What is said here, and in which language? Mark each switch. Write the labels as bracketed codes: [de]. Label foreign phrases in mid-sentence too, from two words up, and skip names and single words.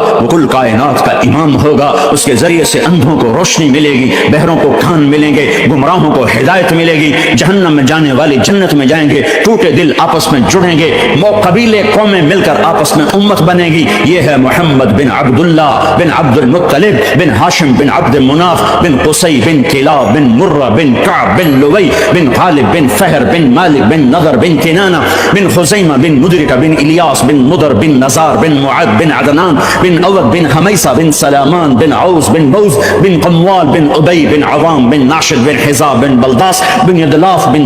[hi] वो कुल कायनात का इमाम होगा। उसके जरिए से अंधों को रोशनी मिलेगी, बहरों को कान मिलेंगे, गुमराहों को हिदायत मिलेगी, जहन्नम में जाने वाले जन्नत में जाएंगे, टूटे दिल आपस में जुड़ेंगे, कबीले कौमें मिलकर आपस में उम्मत बनेगी। ये है मोहम्मद बिन अब्दुल्ला बिन अब्दुल मुत्तलिब बिन हाशिम बिन अब्द मुनाफ बिन कुसै बिन किलाब बिन मुर्रा बिन कअब बिन लुवै बिन गालिब बिन फहर बिन मालिक बिन नदर बिन किनाना बिन खुज़ैमा बिन मुदरिका बिन इलियास बिन मुदर बिन नज़ार बिन मुअद बिन अदनान बिन अवद बिन हमैसा बिन सलामान बिन औस बिन बौस बिन कमवाल बिन उबै बिन अवाम बिन नाशिद बिन हिजाब बिन बलदास बिन यदलाफ बिन